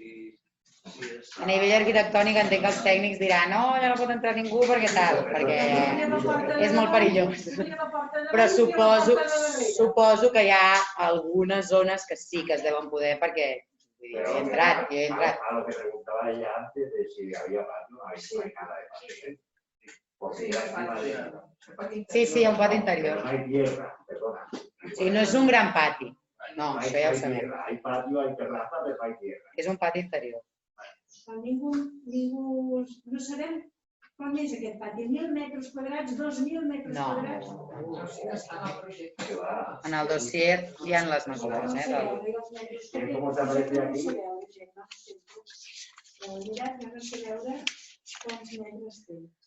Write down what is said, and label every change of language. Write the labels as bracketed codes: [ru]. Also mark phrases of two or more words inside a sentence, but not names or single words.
[ca] A nivell arquitectònic entenc que els tècnics diran no, ja no pot entrar ningú perquè tal, perquè és molt perillós. Però suposo que hi ha algunes zones que sí que es deuen poder perquè jo he entrat. [es] A lo que preguntaba ella antes de si había patio, no hay nada de patio. [ca] Sí, hi ha un pati interior. [es] No hay tierra, perdona. [ca] Sí, no és un gran pati. No, això ja ho sabem. [es] Hay patio, hay terraza, pero hay tierra. [ca] És un pati interior. Ningú no sabem com és aquest pati. 1.000 metres quadrats, 2.000 metres quadrats? No. En el dossier hi ha les mesures. Com t'aparece aquí? Mirat, no sé veure quants metres té.